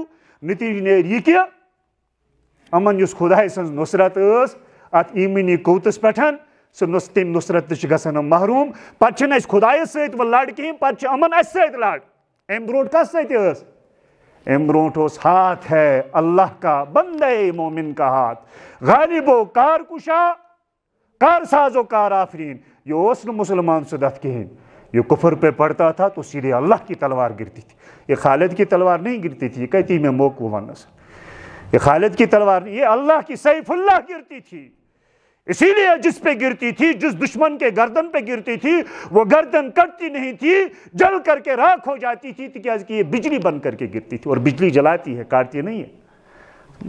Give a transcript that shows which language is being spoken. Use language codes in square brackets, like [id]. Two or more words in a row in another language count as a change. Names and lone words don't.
[ks] نتیٖجہٕ نیرِ یہِ کہِ یِمن یُس خۄداے سٕنٛز نصرت ٲس اتھ ایٖمٲنی قوتس پٮ۪ٹھ تَمہِ نصرت تہِ چھِ گژھان یِم محروٗم. پتہٕ چھِنہٕ اَسہِ خۄدایس سۭتۍ وۄنۍ لڑ کِہینۍ پتہٕ چھِ یِمن اَسہِ سۭتۍ لڑ. اَمہِ برونٛٹھ کس سۭتۍ ٲس؟ اَمہِ برونٛٹھ اوس [ur] ہاتھ ہے اللہ کا بندے مومن کا ہاتھ غالبو کار کُشا کار سازو کار آفریٖن. [ks] یہِ اوس نہٕ مُسلمان سُہ دتھ کِہینۍ. [ur] یہ کفر پہ پڑتا تھا تو سیدھے اللہ کی تلوار گرتی تھی. یہ خالد کی تلوار نہیں گرتی تھی. یہ کہتی میں موقع ونس یہ خالد کی تلوار نہیں یہ اللہ کی سیف اللہ گرتی تھی. اسی لیے جس پہ گرتی تھی جس دشمن کے گردن پہ گرتی تھی وہ گردن کٹتی نہیں تھی جل کر کے راکھ ہو جاتی تھی کہ یہ بجلی بن کر کے گرتی تھی اور بجلی جلاتی ہے کاٹتی نہیں ہے.